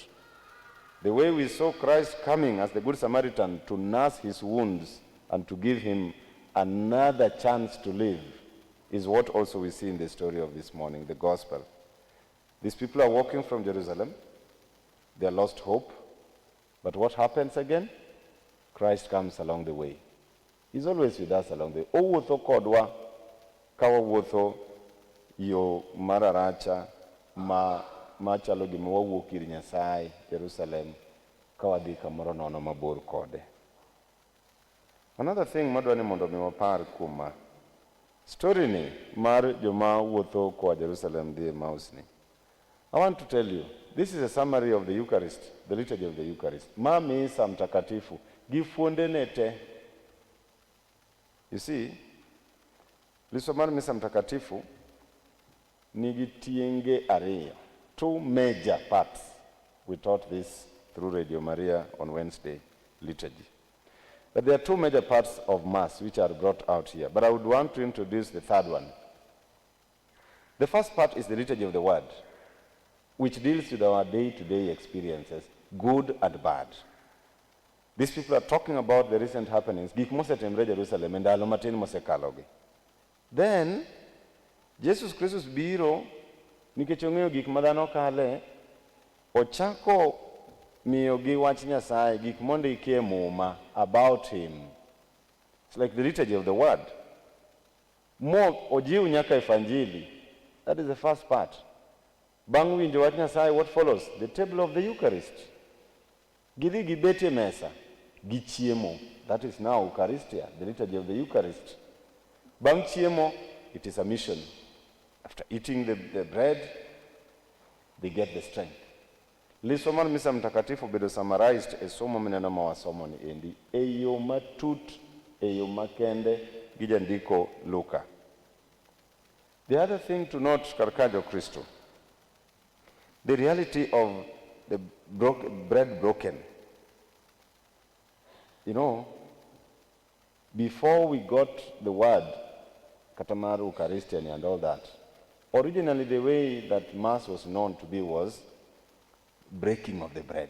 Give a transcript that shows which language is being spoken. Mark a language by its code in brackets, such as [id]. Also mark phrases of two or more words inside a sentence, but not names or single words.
[en] The way we saw Christ coming as the Good Samaritan to nurse his wounds and to give him another chance to live is what also we see in the story of this morning, the gospel. These people are walking from Jerusalem. They are lost hope. But what happens again? Christ comes along the way. He's always with us along the way. [luo] Owuotho kodwa kawa wuotho yo mararacha machalo gima wawuok ir Nyasaye, Jerusalem, kawadhi kamoro nono mabor kode. [en] Another thing [luo] madwani mondo mi wapar kuom story ni mar joma wuotho koa Jerusalem dhi Emmaus ni. [en] I want to tell you, this is a summary of the Eucharist, the liturgy of the Eucharist. [luo] Ma [sw] misa mtakatifu, [luo] gi fuondene te. [en] You see, [luo] liso mar [sw] misa mtakatifu [luo] nigi tienge ariyo. [en] Two major parts. We taught this through Radio Maria on Wednesday liturgy. But there are two major parts of Mass which are brought out here. But I would want to introduce the third one. The first part is the liturgy of the Word, which deals with our day-to-day experiences, good and bad. These people are talking about the recent happenings. [luo] Gik mosetimre Jerusalem and ndalo matin mosekalogi. Then, Jesus Christus biro nikech ong'eyo gik madhano kale, ochako miyogi wach Nyasaye, gik mondiki e muma [en] about him. It's like the liturgy of the Word. [luo] Mo ojiw nyaka evanjili. [en] That is the first part. [luo] Bang' winjo wach Nyasaye, [en] what follows? The table of the Eucharist. [luo] Gidhi gibete mesa, gichiemo. [en] That is now Eucharistia, the liturgy of the Eucharist. [luo] Bang' chiemo, [en] it is a mission. After eating the bread, they get the strength. [luo] Liso mar [sw] misa mtakatifu [luo] bedo summarized e somo mineno mawasomo ni endi. Eyo matut, eyo makende, gi jandiko Luka. [en] The other thing to note, Karkajo Kristo, the reality of the bread broken. You know, before we got the word, Katamaru, Eucharistian and all that, originally the way that Mass was known to be was breaking of the bread.